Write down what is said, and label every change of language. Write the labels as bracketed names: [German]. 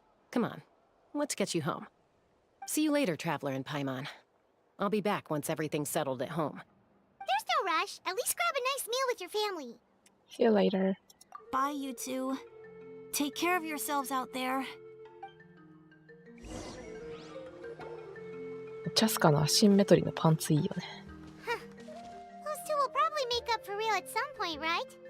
[English] Come on, let's get you home. See you later, Traveler and Paimon. I'll be back once everything's settled at home. There's no rush. At least grab a nice meal with your family. See you later. Bye, you two. Take care of yourselves out there. [Japanese] チャスカのアシンメトリーのパンツいいよね。 [English] Those two will probably make up for real at some point, right?